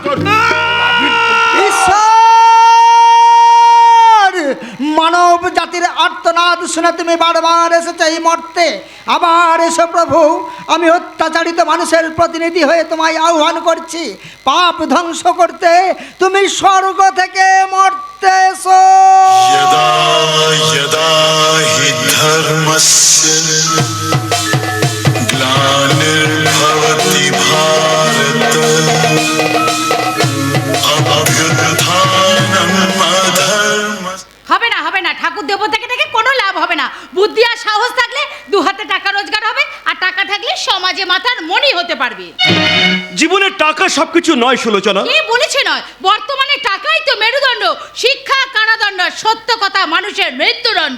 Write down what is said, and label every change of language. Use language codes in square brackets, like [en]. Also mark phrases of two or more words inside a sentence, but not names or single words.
[bn] ঈশ্বর, মানব জাতির আর্তনাদ শুনে তুমি বারবার এসেছো এই মর্তে। আবার এসো প্রভু, আমি অত্যাচারিত মানুষের প্রতিনিধি হয়ে তোমায় আহ্বান করছি। পাপ ধ্বংস করতে তুমি স্বর্গ থেকে মর্তে এসো। [sa] यदा यदा हि धर्मस्य ग्लानिर्भवति भारत अभ्युत्थानम् अधर्मस्य। [bn] হবে না ঠাকুর দেবতাকে ডেকে কোনো লাভ হবে না। বুদ্ধি আর সাহস থাকলে 2 হাতে টাকা রোজগার হবে, আর টাকা থাকলে সমাজে মাথার মণি হতে পারবে। জীবনে টাকা সবকিছু নয় সুলোচনা। কে বলেছে নয়? বর্তমানে টাকাই তো মেরুদণ্ড। শিক্ষা কারাদণ্ড, সত্য কথা মানুষের মৃত্যুদণ্ড।